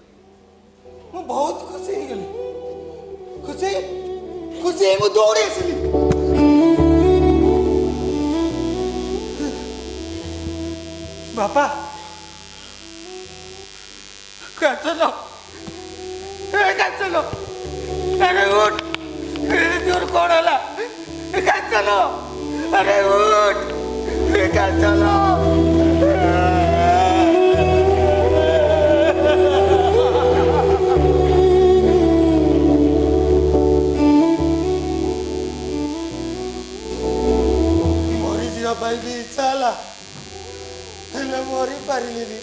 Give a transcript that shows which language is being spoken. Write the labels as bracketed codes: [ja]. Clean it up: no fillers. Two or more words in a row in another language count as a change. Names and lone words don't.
[or] ମୁଁ ବହୁତ ଖୁସି ହେଇଗଲି। ଖୁସି ହେଇ ମୁଁ ଦୌଡ଼ି ଆସିଲି। ବାପା କାଞ୍ଚନ କାଞ୍ଚନ ଆରେ ଉଠ [bn] তোর কোণ হলা কাঞ্চন আরে উঠ কাঞ্চন [or] ମରିଯିବା ପାଇଁ ବି ଇଚ୍ଛା ହେଲା ହେଲେ ମରି ପାରିଲିନି।